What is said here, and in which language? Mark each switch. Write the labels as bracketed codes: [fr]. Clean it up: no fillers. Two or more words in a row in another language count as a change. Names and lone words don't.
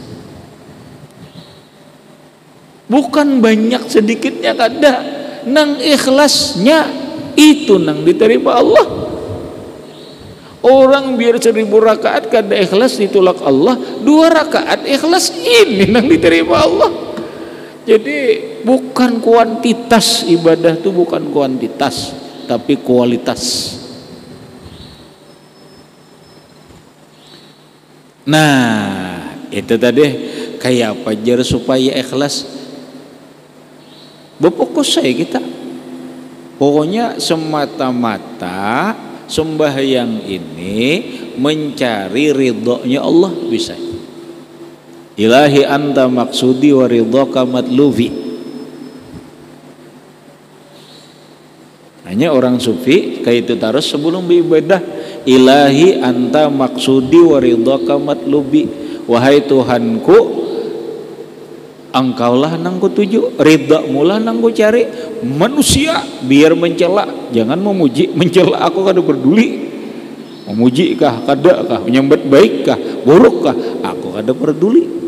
[bjn] Bukan banyak sedikitnya kada. Nang ikhlasnya itu nang diterima Allah. Orang biar 1000 rakaat kada ikhlas ditolak Allah, 2 rakaat ikhlas ini nang diterima Allah. [id] Jadi bukan kuantitas ibadah tuh, bukan kuantitas, tapi kualitas. [bjn] Nah itu tadi kayak apa jar supaya ikhlas. Berfokus saya kita. [id] Pokoknya semata-mata sembahyang ini mencari ridhonya Allah bisa. [ar] إلهي أنت مقصودي ورضاك مطلوبي. [bjn] Hanya orang sufi kayak itu terus sebelum beribadah, [ar] إلهي أنت مقصودي ورضاك مطلوبي. [bjn] Wahai Tuhanku, engkaulah nang ku tuju, ridhamu lah nang ku cari. Manusia biar mencela, jangan memuji, mencela aku kada peduli. Memuji kah, kada kah, menyambat baik kah, buruk kah, aku kada peduli.